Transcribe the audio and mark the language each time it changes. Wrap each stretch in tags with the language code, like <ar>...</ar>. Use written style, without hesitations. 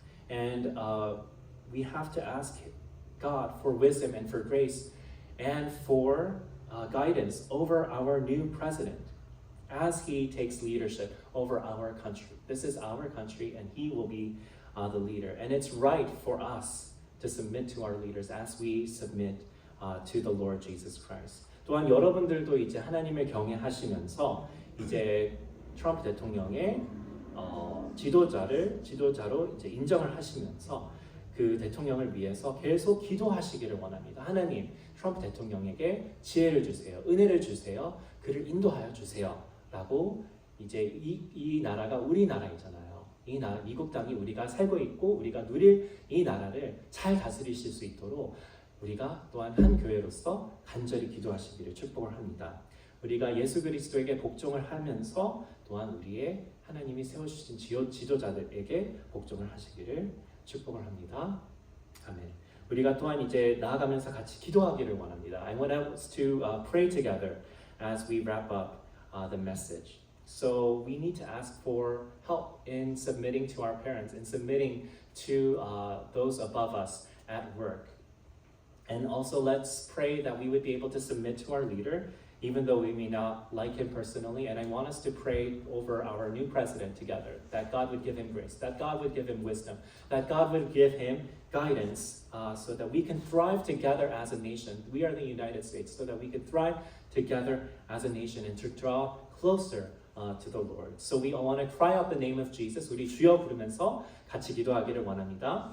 <en>And we have to ask God for wisdom and for grace and for guidance over our new president as he takes leadership over our country. This is our country, and he will be the leader. And it's right for us to submit to our leaders as we submit to the Lord Jesus Christ.</en> <ko>또한 여러분들도 이제 하나님을 경외하시면서 이제 트럼프 대통령의 지도자로 이제 인정을 하시면서 그 대통령을 위해서 계속 기도하시기를 원합니다. 하나님, 트럼프 대통령에게 지혜를 주세요, 은혜를 주세요, 그를 인도하여 주세요. 라고 이제 이 나라가 우리 나라이잖아요. 이 나라 미국 땅이 우리가 살고 있고 우리가 누릴 이 나라를 잘 다스리실 수 있도록 우리가 또한 한 교회로서 간절히 기도하시기를 축복을 합니다. 우리가 예수 그리스도에게 복종을 하면서 또한 우리의 하나님이 세워주신 지도자들에게 복종을 하시기를 축복을 합니다. 아멘. 우리가 또한 이제 나아가면서 같이 기도하기를 원합니다.</ko> <en>I want us to pray together as we wrap up the message. So we need to ask for help in submitting to our parents, in submitting to those above us at work. And also let's pray that we would be able to submit to our leader, even though we may not like him personally. And I want us to pray over our new president together, that God would give him grace, that God would give him wisdom, that God would give him guidance so that we can thrive together as a nation. We are the United States, so that we can thrive together as a nation and to draw closer to the Lord. So we want to cry out the name of Jesus.</en> <ko>우리 주여 부르면서 같이 기도하기를 원합니다.</ko>